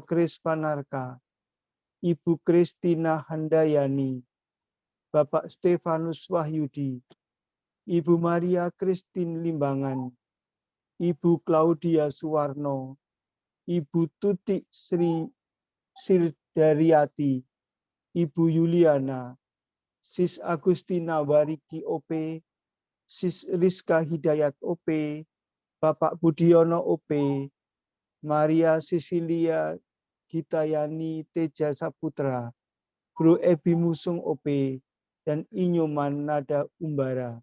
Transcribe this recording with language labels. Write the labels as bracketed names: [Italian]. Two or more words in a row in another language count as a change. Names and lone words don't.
[Indonesian] Kris Panarka, Ibu Kristina Handayani, Bapak Stefanus Wahyudi, Ibu Maria Kristin Limbangan, Ibu Claudia Suwarno, Ibu Tutik Sri Sirde Daryati, Ibu Yuliana, Sis Agustina Wariki OP, Sis Rizka Hidayat OP, Bapak Budiono OP, Maria Cecilia Gitayani Teja Saputra, Bro Ebi Musung OP, dan Inyoman Nada Umbara.